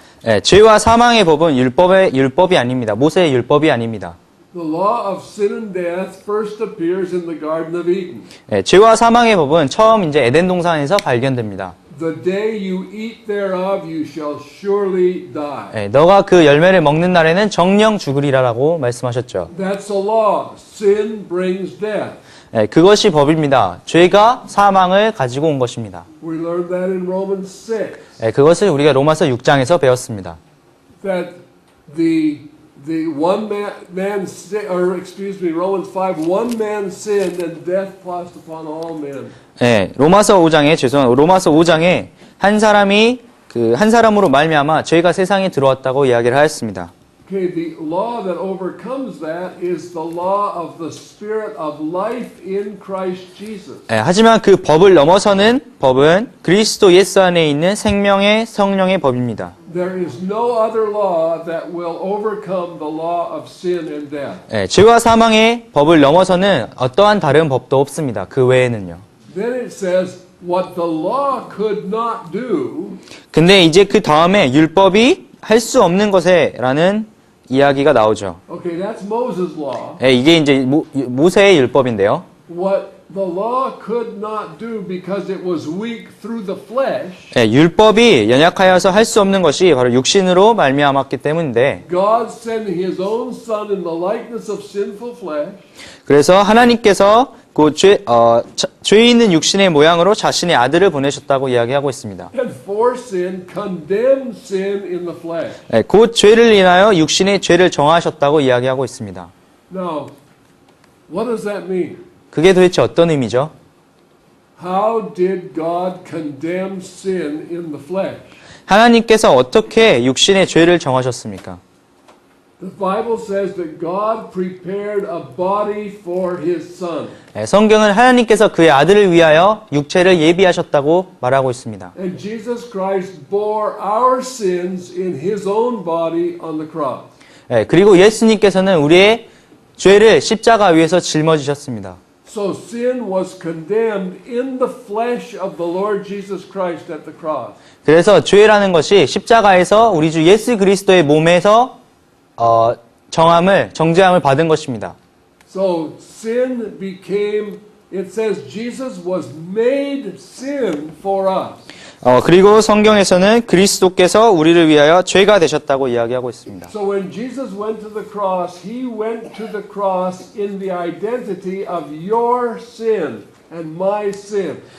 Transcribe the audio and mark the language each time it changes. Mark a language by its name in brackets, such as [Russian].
[Korean] 예, 죄와 사망의 법은 율법이 아닙니다. 모세의 율법이 아닙니다. [English] The law of sin and death first appears in the Garden of Eden. [Korean] 예, 죄와 사망의 법은 처음 이제 에덴 동산에서 발견됩니다. [English] The day you eat thereof, you shall surely die. [Korean] 예, 너가 그 열매를 먹는 날에는 정령 죽으리라라고 말씀하셨죠. [English] That's a law. Sin brings death. [Korean] 예, 그것이 법입니다. 죄가 사망을 가지고 온 것입니다. [English] We learned that in Romans 6. [Korean] 예, 그것을 우리가 로마서 6장에서 배웠습니다. [English] That the one man Romans 5, one man sinned and death passed upon all men. [Korean] 예, 로마서 5장에 한 사람으로 말미암아 죄가 세상에 들어왔다고 이야기를 하였습니다. [English] Okay, the law that overcomes that is the law of the Spirit of life in Christ Jesus. [Korean] 예, 하지만 그 법을 넘어서는 법은 그리스도 예수 안에 있는 생명의 성령의 법입니다. [English] There is no other law that will overcome the law of sin and death. [Korean] 예, 죄와 사망의 법을 넘어서는 어떠한 다른 법도 없습니다. 그 외에는요. [English] Then it says, what the law could not do, [Korean] 근데 이제 그 다음에 율법이 할 수 없는 것에라는 이야기가 나오죠. [English] okay, that's Moses' law. [Korean] 예, 이게 이제 모세의 율법인데요. [English] What the law could not do because it was weak through the flesh, [Korean] 예, 율법이 연약하여서 할 수 없는 것이 바로 육신으로 말미암았기 때문인데, [English] God sending His own Son in the likeness of sinful flesh, [Korean] 그래서 하나님께서 그 죄 있는 육신의 모양으로 자신의 아들을 보내셨다고 이야기하고 있습니다. [English] and for sin condemned sin in the flesh. [Korean] 예, 곧 죄를 인하여 육신의 죄를 정하셨다고 이야기하고 있습니다. [English] Now, what does that mean? [Korean] 그게 도대체 어떤 의미죠? [English] How did God condemn sin in the flesh? [Korean] 하나님께서 어떻게 육신의 죄를 정하셨습니까? [English] The Bible says that God prepared a body for His Son. [Korean] 예, 성경은 하나님께서 그의 아들을 위하여 육체를 예비하셨다고 말하고 있습니다. [English] And Jesus Christ bore our sins in His own body on the cross. [Korean] 예, 그리고 예수님께서는 우리의 죄를 십자가 위에서 짊어지셨습니다. [English] So sin was condemned in the flesh of the Lord Jesus Christ at the cross. [Korean] 그래서 죄라는 것이 십자가에서 우리 주 예수 그리스도의 몸에서 정죄함을 받은 것입니다. [English] So sin became, it says Jesus was made sin for us. [Korean] 그리고 성경에서는 그리스도께서 우리를 위하여 죄가 되셨다고 이야기하고 있습니다. [English] So when Jesus went to the cross, He went to the cross in the identity of your sin and my sin.